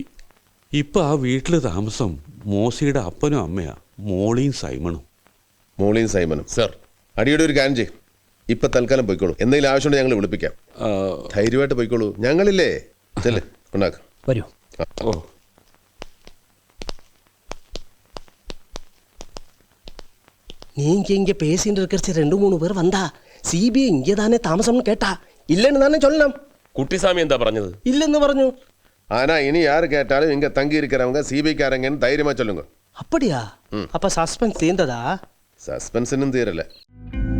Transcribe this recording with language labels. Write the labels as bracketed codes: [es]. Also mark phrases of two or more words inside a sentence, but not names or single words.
[ml] ഇപ്പൊ ആ വീട്ടിൽ താമസം മോസിയുടെ അപ്പനും അമ്മയാ, മോളിയും സൈമണും. മോളിയും സൈമനും? സർ, അടിയുടെ ഒരു കാര്യം ചെയ്യും. ഇപ്പൊ തൽക്കാലം പോയിക്കോളൂ. എന്തെങ്കിലും ആവശ്യമുണ്ടെങ്കിൽ ഞങ്ങൾ വിളിപ്പിക്കാം. ധൈര്യമായിട്ട് പോയിക്കോളൂ, ഞങ്ങളില്ലേ. ചെല്ലേ, ഉണ്ടാക്കാം. വരൂ. ഓ, [ta] நீங்க இங்க பேசிட்டு இருக்கிற 2-3 பேர் வந்தா சிபிஐ இங்கே தானே தாமசம்னு கேட்டா இல்லைன்னு தானே சொல்லணும். [ml] കുട്ടിസ്വാമി എന്താ പറഞ്ഞത്? [ta] இல்லைன்னு [ml] പറഞ്ഞു. [ta] ஆனா இனி யாரு கேட்டாலும் இங்க தங்கி இருக்கிறவங்க சிபிஐக்காரங்கன்னு தைரியமா சொல்லுங்க. அப்படியா? அப்ப சஸ்பென்ஸ் தீர்ந்ததா? சஸ்பென்ஸ் இன்னும் தீரல.